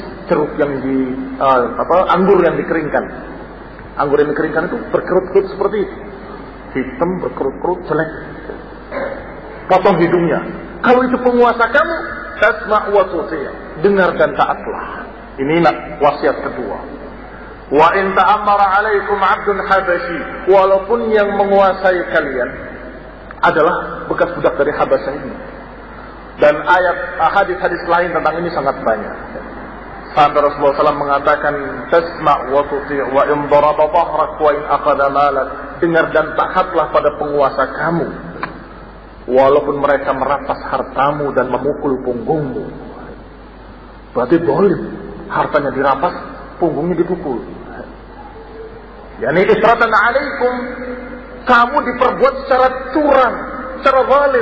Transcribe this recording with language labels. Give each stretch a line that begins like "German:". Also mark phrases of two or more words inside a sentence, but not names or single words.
Indonesian: Ceruk yang anggur yang dikeringkan. Anggur yang dikeringkan itu berkerut-kerut seperti itu. Hitam, berkerut-kerut, jelek. Potong hidungnya. Kalau itu penguasa kamu,
Arabic: تسمع وتطيع',
Indonesian: dengar dan taatlah. Ini wasiat kedua.
Arabic: وإن تأمر عليكم عبد حبشي,
Indonesian: walaupun yang menguasai kalian adalah bekas budak dari Habasyah ini. Dan hadis-hadis lain tentang ini sangat banyak. Sampai Rasulullah SAW mengatakan,
Arabic: تسمع وتطيع وإن ضرب ظهرك وإن أخذ مالك,
Indonesian: dengar dan taatlah pada penguasa kamu. walaupun mereka merampas hartamu dan memukul punggungmu. Berarti zalim, hartanya dirampas, punggungnya dipukul.
Arabic: يعني أثرة عليكم, kamu diperbuat secara curang, secara zalim.